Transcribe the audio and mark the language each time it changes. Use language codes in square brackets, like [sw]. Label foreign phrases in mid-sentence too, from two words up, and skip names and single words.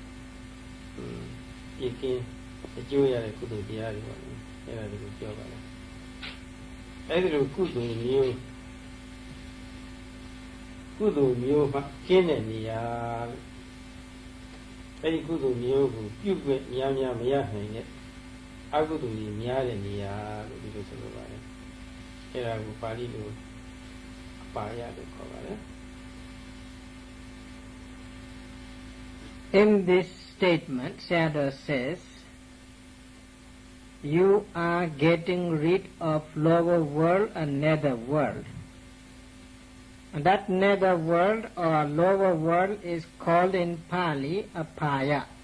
[my] ပြည့်ကင်းအကျိုးရတဲ့ကုသိုလ်တရားတွေပေါ့လေအဲ့ဒါတွေကိုပြောပါလားအဲ့ဒီလိုကုသိုလ်မျိုးမှကျင်းတဲ့နေရာအဲ့ဒီကုသိုလ်မျိုးကိုပြုတ်ွက်များမရနိုင်တဲ့အကုသိုလ်ကြီးများတဲ့နေရာလို့ဒီလိုဆိုလိုပါတယ်အဲ့ဒါကိုပါဠိလိုအပါယလို့ခေါ်ပါတယ် [en] In this statement, Sayadaw says, you are getting rid of lower world and nether world. And that nether world or lower world is called in Pali apaya.